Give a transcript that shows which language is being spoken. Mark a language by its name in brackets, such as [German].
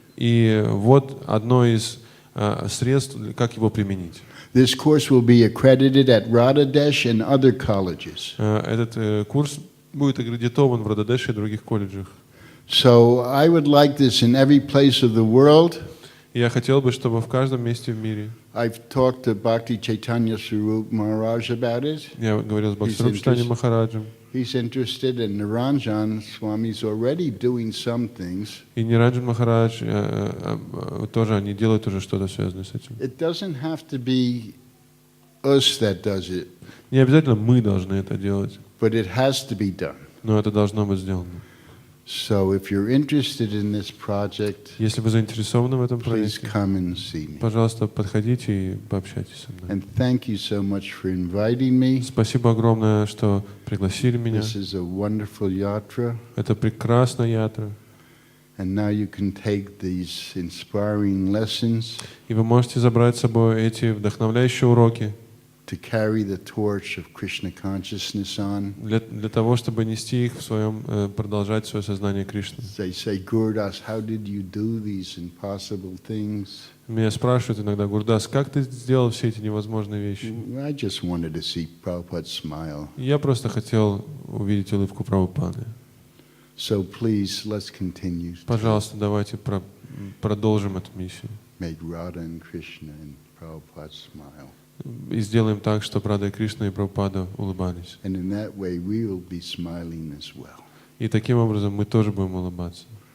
[Russian] И вот одно из средств, как его применить. [English] This course will be accredited at Radhadesh and other colleges. [Russian] Этот курс будет аккредитован в Рададеше и других колледжах. [English] So I would like this in every place of the world. [Russian] Я хотел бы, чтобы в каждом месте в мире. [English] I've talked to Bhakti Chaitanya Swarup Maharaj about it. [Russian] Я говорил с Бхактисварупом Чайтаньей Махараджем. [English] He's interested, and Niranjan Swami is already doing some things. [Russian] И Ниранджан Махарадж тоже, они делают уже что-то связанное с этим. [English] It doesn't have to be us that does it, [Russian] Не обязательно мы должны это делать, [English] but it has to be done. [Russian] но это должно быть сделано. [English] So if you're interested in this project, [Russian] Если вы заинтересованы в этом [English] please [Russian] проекте, [English] come and see me. [Russian] пожалуйста, подходите и пообщайтесь со мной. [English] And thank you so much for inviting me. [Russian] Спасибо огромное, что пригласили меня. [English] This is a wonderful yatra, [Russian] Это прекрасная ятра. [English] And now you can take these inspiring lessons [Russian] И вы можете забрать с собой эти вдохновляющие уроки [English] to carry the torch of Krishna consciousness on. [Russian] для того, чтобы нести их в своем, продолжать свое сознание Кришны. [English] They say, Gurdas, how did you do these impossible things? [Russian] Меня спрашивают иногда: Гурдас, как ты сделал все эти невозможные вещи? [English] I just wanted to see Prabhupada smile. [Russian] И я просто хотел увидеть улыбку Прабхупады. [English] So please, let's continue. [Russian] Пожалуйста, давайте продолжим эту миссию. [English] Make Radha and Krishna and Prabhupada smile. [Russian] И сделаем так, чтобы Рада и Кришна и Прабхупада улыбались. [English] And in that way, we will be smiling as well. [Russian] И таким образом мы тоже будем улыбаться.